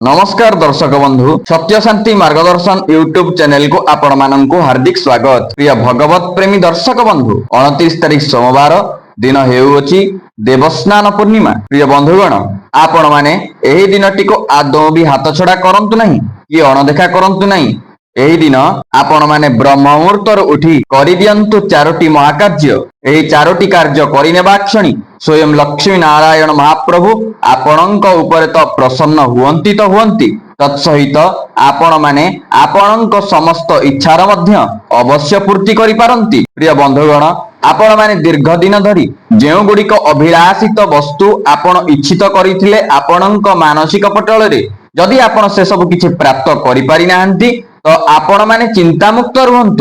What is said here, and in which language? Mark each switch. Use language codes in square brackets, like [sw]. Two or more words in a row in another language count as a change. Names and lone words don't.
[or] ନମସ୍କାର ଦର୍ଶକ ବନ୍ଧୁ ସତ୍ୟ ଶାନ୍ତି ମାର୍ଗଦର୍ଶନ ୟୁଟ୍ୟୁବ ଚ୍ୟାନେଲ କୁ ଆପଣ ମାନଙ୍କୁ ହାର୍ଦ୍ଦିକ ସ୍ୱାଗତ। ପ୍ରିୟ ଭଗବତ ପ୍ରେମୀ ଦର୍ଶକ ବନ୍ଧୁ 29 ତାରିଖ ସୋମବାର ଦିନ ହେଉଛି ଦେବସ୍ନାନ ପୂର୍ଣ୍ଣିମା। ପ୍ରିୟ ବନ୍ଧୁଗଣ ଆପଣ ମାନେ ଏହି ଦିନଟି କୁ ଆଦୌ ଭି ହାତ ଛଡ଼ା କରନ୍ତୁ ନାହିଁ କି ଅଣଦେଖା କରନ୍ତୁ ନାହିଁ। ଏହି ଦିନ ଆପଣ ମାନେ ବ୍ରହ୍ମ ମୁହୂର୍ତ୍ତର ଉଠି କରି ଦିଅନ୍ତୁ ଚାରୋଟି ମହାକାର୍ଯ୍ୟ। ଏହି ଚାରୋଟି କାର୍ଯ୍ୟ କରିନେବା କ୍ଷଣି ସ୍ୱୟଂ ଲକ୍ଷ୍ମୀ ନାରାୟଣ ମହାପ୍ରଭୁ ଆପଣଙ୍କ ଉପରେ ତ ପ୍ରସନ୍ନ ହୁଅନ୍ତି ତ ହୁଅନ୍ତି ତତ୍ସହିତ ଆପଣ ମାନେ ଆପଣଙ୍କ ସମସ୍ତ ଇଚ୍ଛାର ମଧ୍ୟ ଅବଶ୍ୟ ପୂର୍ତ୍ତି କରି ପାରନ୍ତି। ପ୍ରିୟ ବନ୍ଧୁଗଣ ଆପଣ ମାନେ ଦୀର୍ଘ ଦିନ ଧରି ଯେଉଁ ଗୁଡ଼ିକ ଅଭିଳଷିତ ବସ୍ତୁ ଆପଣ ଇଚ୍ଛିତ କରିଥିଲେ ଆପଣଙ୍କ ମାନସିକ ପଟଳ ରେ ଯଦି ଆପଣ ସେ ସବୁ କିଛି ପ୍ରାପ୍ତ କରି ପାରି ନାହାନ୍ତି ତ ଆପଣ ମାନେ ଚିନ୍ତା ମୁକ୍ତ ରୁହନ୍ତୁ।